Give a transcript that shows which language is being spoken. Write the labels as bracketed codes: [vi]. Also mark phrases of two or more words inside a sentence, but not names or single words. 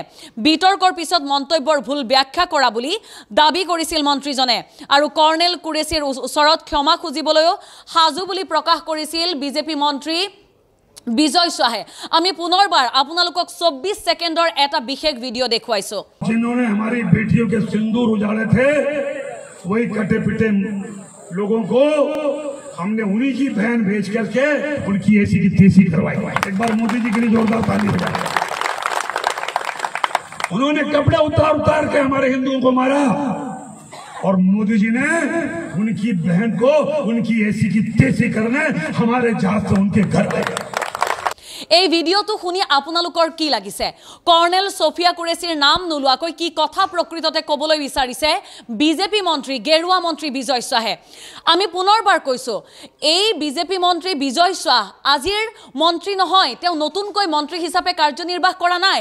[as] বিতৰ্কৰ পিছত মন্তব্যৰ ভুল ব্যাখ্যা কৰা বুলি দাবী কৰিছিল মন্ত্ৰীজনে আৰু কৰ্ণেল কুৰেশ্বীৰ ওচৰত ক্ষমা খুজিবলৈও সাজু বুলি প্ৰকাশ কৰিছিল বিজেপি মন্ত্ৰী বিজয় শাহে। আমি পুনৰবাৰ আপোনালোকক 24 সেকেন্ডৰ এটা বিশেষ ভিডিঅ' দেখুৱাইছোঁ। [hi] जिन्होंने हमारी बेटियों के सिंदूर उजाड़े थे वही कटे पिटे लोगों को हमने उन्हीं की बहन भेज करके उनकी ऐसी की तेजी करवाई। एक बार मोदी जी के लिए जोरदार ताली बजाएं। उन्होंने कपड़े उतार उतार के हमारे हिंदुओं को मारा और मोदी जी ने उनकी बहन को उनकी ऐसी की तेजी करने हमारे जहाज से उनके घर गए। [as] এই ভিডিঅ'টো শুনি আপোনালোকৰ কি লাগিছে? কৰ্ণেল ছফিয়া কুৰেশ্বীৰ নাম নোলোৱাকৈ কি কথা প্ৰকৃততে ক'বলৈ বিচাৰিছে বিজেপি মন্ত্ৰী, গেৰুৱা মন্ত্ৰী বিজয় শাহে? আমি পুনৰবাৰ কৈছোঁ, এই বিজেপি মন্ত্ৰী বিজয় শাহ আজিৰ মন্ত্ৰী নহয়, তেওঁ নতুনকৈ মন্ত্ৰী হিচাপে কাৰ্যনিৰ্বাহ কৰা নাই।